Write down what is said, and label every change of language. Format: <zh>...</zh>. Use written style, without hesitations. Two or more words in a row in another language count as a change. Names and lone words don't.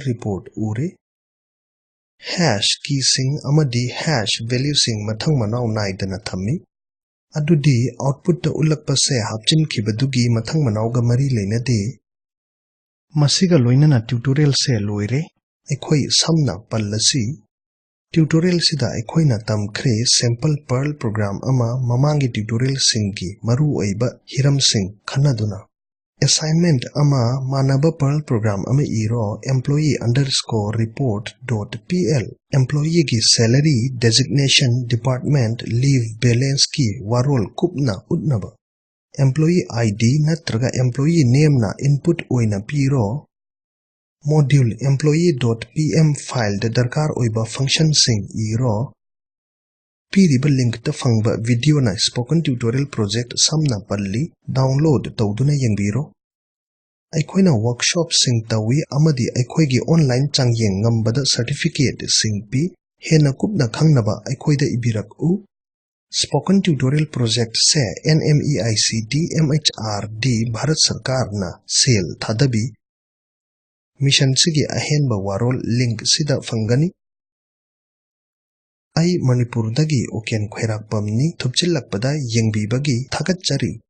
<mni>report ure</mni> <en>hash keysing</en> <mni>amadi</mni> <en>hash valuesing</en> <mni>mathang manaw naidana thammi adudi output da ulakpa se hapchin khibadugi mathang manaw ga mari leinade masiga loinana tutorial se loire aikoi samna pallasi tutorial sida aikoina tamkhre</mni> <en>sample perl program</en> <mni>ama mamangi tutorial singki maru oiba hiram sing khanaduna assignment ama manaba</mni> <en>perl program</en> <mni>ama iro employee_report.pl employee ki</mni> <en>salary designation department leave balance</en> <mni>ki warol kupna utnaba</mni> <en>employee id</en> <mni>natraga</mni> <en>employee name</en> <mni>na input oina piro module employee.pm file da darkar oiba function sing iro piriba link ta fangba video na spoken tutorial project samna palli download tawduna yengbiro aikoina workshop sing tawi amadi aikoigi online changyeng ngambada certificate sing pi hena kupna khangnaba aikoida ibirak u spoken tutorial project se NMEICT MHRD Bharat Sarkar na sel thadabi mission sigi ahenba warol link sida fangani ai Manipur dagi oken khairak pamni thupchilak pada yengbibagi thagat chari</mni>